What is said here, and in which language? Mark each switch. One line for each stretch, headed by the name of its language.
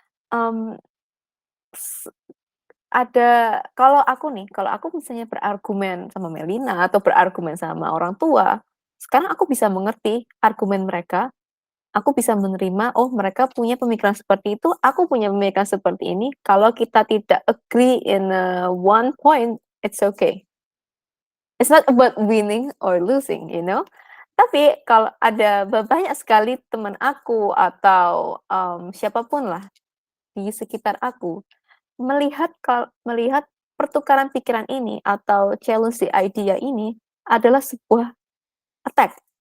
Indonesian: Um, ada kalau aku misalnya berargumen sama Melina atau berargumen sama orang tua, sekarang aku bisa mengerti argumen mereka, aku bisa menerima, oh mereka punya pemikiran seperti itu, aku punya pemikiran seperti ini. Kalau kita tidak
English: agree in one point, it's okay. It's not about winning or losing, you know.
Indonesian: Tapi kalau ada banyak sekali teman aku atau siapapun lah di sekitar aku melihat pertukaran pikiran ini atau
English: challenge the idea
Indonesian: ini adalah sebuah attack.